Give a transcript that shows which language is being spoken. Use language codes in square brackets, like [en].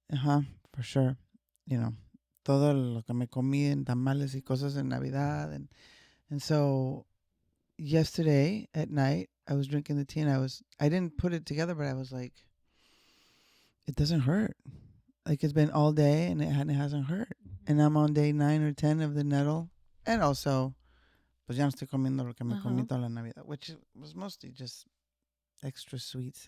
[en] for sure, you know, [es] todo lo que me comí en tamales y cosas en Navidad, [en] and so yesterday at night I was drinking the tea and I didn't put it together, but I was like, it doesn't hurt. Like it's been all day and it hasn't hurt. And I'm on day 9 or 10 of the nettle. And also, [es] pues ya no estoy comiendo lo que me comí Uh-huh. toda la Navidad, [en] which was mostly just extra sweets.